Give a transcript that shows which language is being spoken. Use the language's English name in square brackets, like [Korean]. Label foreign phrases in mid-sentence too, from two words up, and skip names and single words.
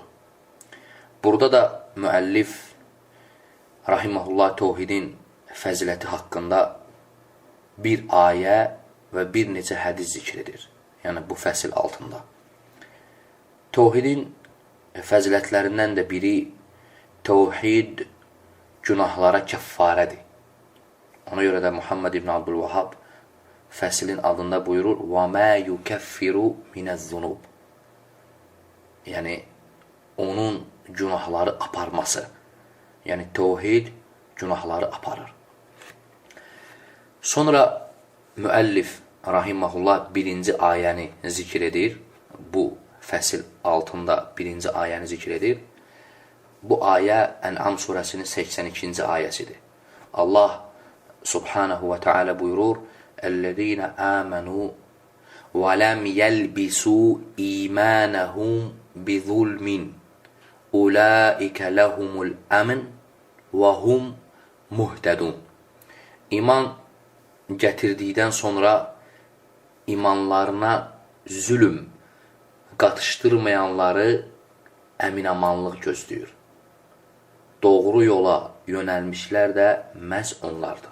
[Azerbaijani] Burada da müəllif rahiməhullah tevhidin fəziləti haqqında bir ayə və bir neçə hədis zikr edir. Yəni bu fəsil altında. Tevhidin fəzilətlərindən də biri tevhid günahlara kəffarədir. Ona görə də Muhammed ibn Abdülvahhab fəslin adında buyurur [Arabic] وَمَا يُكَفِّرُ مِنَ الذُّنُوبِ. [Azerbaijani] Yəni, onun günahları aparması. Yəni, tevhid günahları aparır. Sonra müəllif rahiməhullah 1-ci ayəni zikr edir. Bu fəsil altında 1-ci ayəni zikr edir. Bu ayə Ən'am surəsinin 82-ci ayəsidir. Allah [Arabic] سبحانه وتعالى [Azerbaijani] buyurur, [Arabic] اَلَّذ۪ينَ آمَنُوا وَلَمْ يَلْبِسُوا إِيمَانَهُمْ بِظُلْمٍ أُولَٰئِكَ لَهُمُ الْأَمْنُ وَهُمْ مُهْتَدُونَ. [Azerbaijani] İman gətirdikdən sonra imanlarına zülüm qatışdırmayanları əminamanlıq gözləyir. Doğru yola yönəlmişlər də məhz onlardır.